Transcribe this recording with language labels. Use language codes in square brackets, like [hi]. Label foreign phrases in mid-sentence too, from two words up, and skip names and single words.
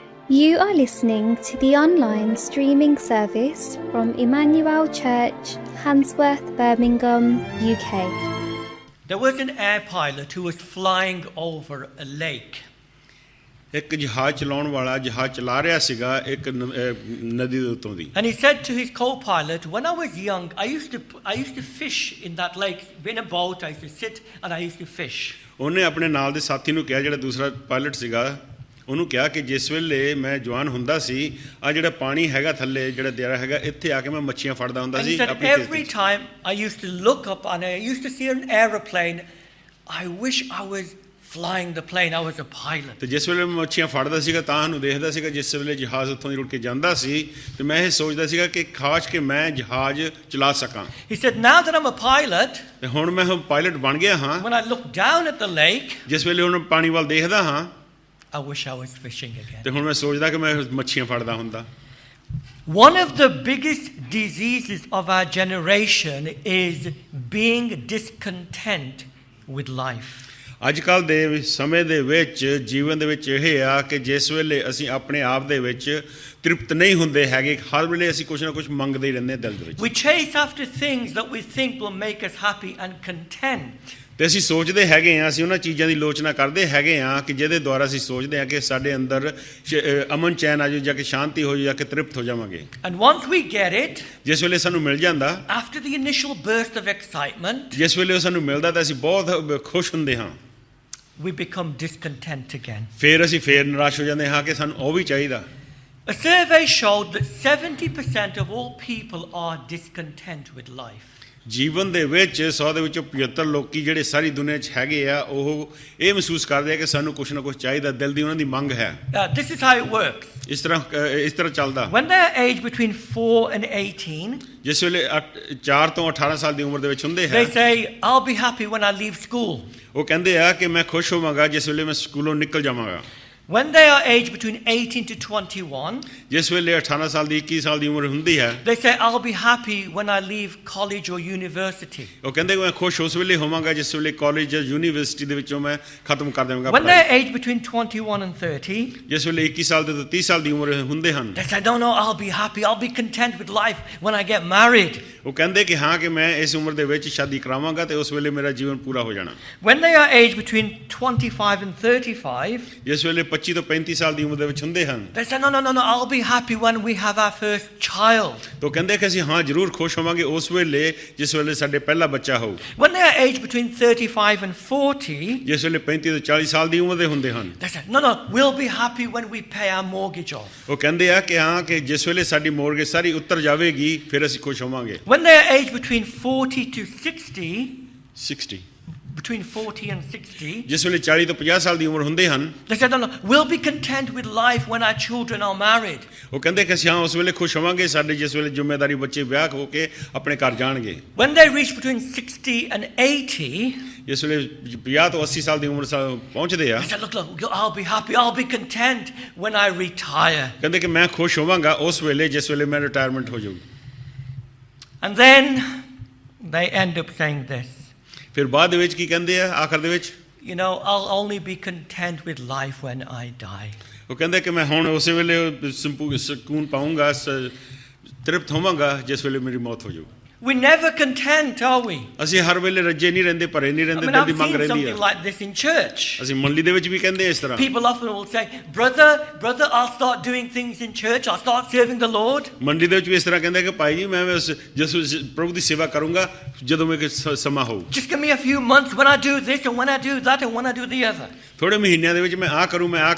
[en] You are listening to the online streaming service from Emmanuel Church, Handsworth, Birmingham, UK. There was an air pilot who was flying over a lake. [pa] ਇੱਕ ਜਹਾਜ਼ ਚਲਾਉਣ ਵਾਲਾ ਜਹਾਜ਼ ਚਲਾ ਰਿਹਾ ਸੀਗਾ ਇੱਕ ਨਦੀ ਦੇ ਉੱਤੋਂ ਦੀ [en] And he said to his co-pilot, when I was young, I used to fish in that lake. In a boat, I used to sit and I used to fish. [pa] ਉਹਨੇ ਆਪਣੇ ਨਾਲ ਦੇ ਸਾਥੀ ਨੂੰ ਕਿਹਾ ਜਿਹੜਾ ਦੂਸਰਾ ਪਾਇਲਟ ਸੀਗਾ ਉਹਨੂੰ ਕਿਹਾ ਕਿ ਜਿਸ ਵੇਲੇ ਮੈਂ ਜਵਾਨ ਹੁੰਦਾ ਸੀ ਆ ਜਿਹੜਾ ਪਾਣੀ ਹੈਗਾ ਥੱਲੇ ਜਿਹੜਾ ਦਰਿਆ ਹੈਗਾ ਇੱਥੇ ਆ ਕੇ ਮੈਂ ਮੱਛੀਆਂ ਫੜਦਾ ਹੁੰਦਾ ਸੀ [en] ਆਪਣੀ every time I used to look up and I used to see an aeroplane. I wish I was flying the plane. I was a pilot. [pa] ਤੇ ਜਿਸ ਵੇਲੇ ਮੈਂ ਮੱਛੀਆਂ ਫੜਦਾ ਸੀਗਾ ਤਾਂ ਉਹਨੂੰ ਦੇਖਦਾ ਸੀਗਾ ਜਿਸ ਵੇਲੇ ਜਹਾਜ਼ ਉੱਥੋਂ ਦੀ ਰੁੜ ਕੇ ਜਾਂਦਾ ਸੀ ਤੇ ਮੈਂ ਇਹ ਸੋਚਦਾ ਸੀਗਾ ਕਿ ਖਾਸ ਕਿ ਮੈਂ ਜਹਾਜ਼ ਚਲਾ ਸਕਾਂ [en] He said, now that I'm a pilot, [pa] ਤੇ ਹੁਣ ਮੈਂ ਪਾਇਲਟ ਬਣ ਗਿਆ ਹਾਂ [en] when I look down at the lake, [pa] ਜਿਸ ਵੇਲੇ ਹੁਣ ਪਾਣੀ ਵੱਲ ਦੇਖਦਾ ਹਾਂ [en] I wish I was fishing again. [pa] ਤੇ ਹੁਣ ਮੈਂ ਸੋਚਦਾ ਕਿ ਮੈਂ ਮੱਛੀਆਂ ਫੜਦਾ ਹੁੰਦਾ [en] One of the biggest diseases of our generation is being discontent with life. [pa] ਅੱਜ ਕੱਲ੍ਹ ਦੇ ਸਮੇਂ ਦੇ ਵਿੱਚ ਜੀਵਨ ਦੇ ਵਿੱਚ ਇਹ ਆ ਕਿ ਜਿਸ ਵੇਲੇ ਅਸੀਂ ਆਪਣੇ ਆਪ ਦੇ ਵਿੱਚ ਤ੍ਰਿਪਤ ਨਹੀਂ ਹੁੰਦੇ ਹੈਗੇ ਹਰ ਵੇਲੇ ਅਸੀਂ ਕੁਛ ਨਾ ਕੁਛ ਮੰਗਦੇ ਹੀ ਰਹਿੰਦੇ ਦਿਲ ਦੇ ਵਿੱਚ [en] We chase after things that we think will make us happy and content. [pa] ਤੇ ਅਸੀਂ ਸੋਚਦੇ ਹੈਗੇ ਆ ਅਸੀਂ ਉਹਨਾਂ ਚੀਜ਼ਾਂ ਦੀ ਲੋਚਨਾ ਕਰਦੇ ਹੈਗੇ ਆ ਕਿ ਜਿਹਦੇ ਦੁਆਰਾ ਅਸੀਂ ਸੋਚਦੇ ਆ ਕਿ ਸਾਡੇ ਅੰਦਰ ਅਮਨ ਚੈਨ ਆ ਜਾਊ ਜਾਂ ਕਿ ਸ਼ਾਂਤੀ ਹੋ ਜਾਊ ਜਾਂ ਕਿ ਤ੍ਰਿਪਤ ਹੋ ਜਾਵਾਂਗੇ [en] And once we get it, [pa] ਜਿਸ ਵੇਲੇ ਸਾਨੂੰ ਮਿਲ ਜਾਂਦਾ [en] after the initial burst of excitement, [pa] ਜਿਸ ਵੇਲੇ ਉਹ ਸਾਨੂੰ ਮਿਲਦਾ ਤਾਂ ਅਸੀਂ ਬਹੁਤ ਖੁਸ਼ ਹੁੰਦੇ ਹਾਂ [en] we become discontent again. [pa] ਫਿਰ ਅਸੀਂ ਫੇਰ ਨਿਰਾਸ਼ ਹੋ ਜਾਂਦੇ ਹਾਂ ਕਿ ਸਾਨੂੰ ਉਹ ਵੀ ਚਾਹੀਦਾ [en] A survey showed that 70% of all people are discontent with life. [pa] ਜੀਵਨ ਦੇ ਵਿੱਚ 100 ਦੇ ਵਿੱਚੋਂ 75 ਲੋਕੀ ਜਿਹੜੇ ਸਾਰੀ ਦੁਨੀਆ 'ਚ ਹੈਗੇ ਆ ਉਹ ਇਹ ਮਹਿਸੂਸ ਕਰਦੇ ਆ ਕਿ ਸਾਨੂੰ ਕੁਛ ਨਾ ਕੁਛ ਚਾਹੀਦਾ ਦਿਲ ਦੀ ਉਹਨਾਂ ਦੀ ਮੰਗ ਹੈ [en] This is how it works. [pa] ਇਸ ਤਰ੍ਹਾਂ ਚੱਲਦਾ [en] When they are aged between 4 and 18, [pa] ਜਿਸ ਵੇਲੇ 4 ਤੋਂ 18 ਸਾਲ ਦੀ ਉਮਰ ਦੇ ਵਿੱਚ ਹੁੰਦੇ ਹੈ [en] they say, I'll be happy when I leave school. [pa] ਉਹ ਕਹਿੰਦੇ ਆ ਕਿ ਮੈਂ ਖੁਸ਼ ਹੋਵਾਂਗਾ ਜਿਸ ਵੇਲੇ ਮੈਂ ਸਕੂਲੋਂ ਨਿਕਲ ਜਾਵਾਂਗਾ [en] When they are aged between 18 to 21, [pa] ਜਿਸ ਵੇਲੇ 18 ਸਾਲ ਦੀ 21 ਸਾਲ ਦੀ ਉਮਰ ਹੁੰਦੀ ਹੈ [en] they say, I'll be happy when I leave college or university. [pa] ਉਹ ਕਹਿੰਦੇ ਮੈਂ ਖੁਸ਼ ਉਸ ਵੇਲੇ ਹੋਵਾਂਗਾ ਜਿਸ ਵੇਲੇ ਕਾਲਜ ਜਾਂ ਯੂਨੀਵਰਸਿਟੀ ਦੇ ਵਿੱਚੋਂ ਮੈਂ ਖਤਮ ਕਰ ਦੇਵਾਂਗਾ [en] When they are aged between 21 and 30, [pa] ਜਿਸ ਵੇਲੇ 21 ਸਾਲ ਤੋਂ 30 ਸਾਲ ਦੀ ਉਮਰ ਹੁੰਦੇ ਹਨ [en] they say, no, I'll be happy, I'll be content with life when I get married. [pa] ਉਹ ਕਹਿੰਦੇ ਕਿ ਹਾਂ ਕਿ ਮੈਂ ਇਸ ਉਮਰ ਦੇ ਵਿੱਚ ਸ਼ਾਦੀ ਕਰਾਵਾਂਗਾ ਤੇ ਉਸ ਵੇਲੇ ਮੇਰਾ ਜੀਵਨ ਪੂਰਾ ਹੋ ਜਾਣਾ [en] When they are aged between 25 and 35, [pa] ਜਿਸ ਵੇਲੇ 25 ਤੋਂ 35 ਸਾਲ ਦੀ ਉਮਰ ਦੇ ਵਿੱਚ ਹੁੰਦੇ ਹਨ [en] they say, no, I'll be happy when we have our first child. [pa] ਤਾਂ ਕਹਿੰਦੇ ਕਿ ਅਸੀਂ ਹਾਂ ਜ਼ਰੂਰ ਖੁਸ਼ ਹੋਵਾਂਗੇ ਉਸ ਵੇਲੇ ਜਿਸ ਵੇਲੇ ਸਾਡੇ ਪਹਿਲਾ ਬੱਚਾ ਹੋਊ [en] When they are aged between 35 and 40, [pa] ਜਿਸ ਵੇਲੇ 35 ਤੋਂ 40 ਸਾਲ ਦੀ ਉਮਰ ਦੇ ਹੁੰਦੇ ਹਨ [en] they say, no, we'll be happy when we pay our mortgage off. [pa] ਉਹ ਕਹਿੰਦੇ ਆ ਕਿ ਹਾਂ ਕਿ ਜਿਸ ਵੇਲੇ ਸਾਡੀ ਮੋਰਗੇਜ ਸਾਰੀ ਉੱਤਰ ਜਾਵੇਗੀ ਫਿਰ ਅਸੀਂ ਖੁਸ਼ ਹੋਵਾਂਗੇ [en] When they are aged between 40 to 60, 60 between 40 and 60, [pa] ਜਿਸ ਵੇਲੇ 40 ਤੋਂ 50 ਸਾਲ ਦੀ ਉਮਰ ਹੁੰਦੇ ਹਨ [en] they said, no, we'll be content with life when our children are married. [pa] ਉਹ ਕਹਿੰਦੇ ਕਿ ਅਸੀਂ ਹਾਂ ਉਸ ਵੇਲੇ ਖੁਸ਼ ਹੋਵਾਂਗੇ ਸਾਡੇ ਜਿਸ ਵੇਲੇ ਜ਼ਿੰਮੇਵਾਰੀ ਬੱਚੇ ਵਿਆਹ ਹੋ ਕੇ ਆਪਣੇ ਘਰ ਜਾਣਗੇ [en] When they reach between 60 and 80, [pa] ਜਿਸ ਵੇਲੇ 50 ਤੋਂ 80 ਸਾਲ ਦੀ ਉਮਰ ਪਹੁੰਚਦੇ ਆ [en] they said, look, I'll be happy, I'll be content when I retire. [pa] ਕਹਿੰਦੇ ਕਿ ਮੈਂ ਖੁਸ਼ ਹੋਵਾਂਗਾ ਉਸ ਵੇਲੇ ਜਿਸ ਵੇਲੇ ਮੈਂ ਰਿਟਾਇਰਮੈਂਟ ਹੋ ਜਾਊ [en] And then they end up saying this. [pa] ਫਿਰ ਬਾਅਦ ਦੇ ਵਿੱਚ ਕੀ ਕਹਿੰਦੇ ਆ ਆਖਰ ਦੇ ਵਿੱਚ [en] You know, I'll only be content with life when I die. [pa] ਉਹ ਕਹਿੰਦੇ ਕਿ ਮੈਂ ਹੁਣ ਉਸੇ ਵੇਲੇ ਸਕੂਨ ਪਾਊਂਗਾ ਤ੍ਰਿਪਤ ਹੋਵਾਂਗਾ ਜਿਸ ਵੇਲੇ ਮੇਰੀ ਮੌਤ ਹੋ ਜਾਊ [en] We're never content, are we? [pa] ਅਸੀਂ ਹਰ ਵੇਲੇ ਰੱਜੇ ਨਹੀਂ ਰਹਿੰਦੇ ਭਰੇ ਨਹੀਂ ਰਹਿੰਦੇ ਦਿਲ ਦੀ [en] I've [pa] ਮੰਗ [en] seen [pa] ਰਹਿੰਦੀ [en] something [pa] ਆ [en] like this in church. [pa] ਅਸੀਂ ਮੰਡਲੀ ਦੇ ਵਿੱਚ ਵੀ ਕਹਿੰਦੇ ਇਸ ਤਰ੍ਹਾਂ [en] People often will say, brother, I'll start doing things in church. I'll start serving the Lord. [pa] ਮੰਡੀ ਦੇ ਵਿੱਚ ਵੀ ਇਸ ਤਰ੍ਹਾਂ ਕਹਿੰਦੇ ਕਿ ਭਾਈ ਜੀ ਮੈਂ ਜਿਸ ਪ੍ਰਭੂ ਦੀ ਸੇਵਾ ਕਰੂੰਗਾ ਜਦੋਂ ਮੇਰੇ ਸਮਾਂ ਹੋਊ [en] Just give me a few months when I do this and when I do that and when I do the other. [pa] ਥੋੜੇ ਮਹੀਨਿਆਂ ਦੇ ਵਿੱਚ ਮੈਂ ਆ ਕਰੂੰ